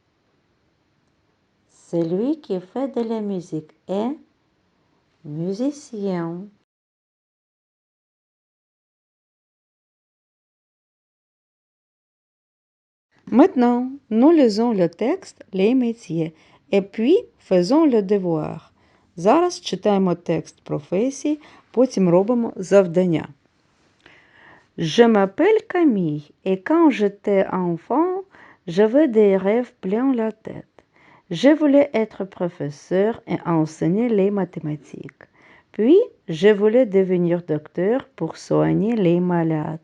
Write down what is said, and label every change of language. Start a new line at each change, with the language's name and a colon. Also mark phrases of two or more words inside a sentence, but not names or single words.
French: Celui qui fait de la musique est musicien. Maintenant, nous lisons le texte «Les métiers» et puis faisons le devoir.
Ukrainian: Зараз читаємо текст професій, потім робимо завдання.
French: Je m'appelle Camille et quand j'étais enfant, j'avais des rêves plein la tête. Je voulais être professeur et enseigner les mathématiques. Puis, je voulais devenir docteur pour soigner les malades.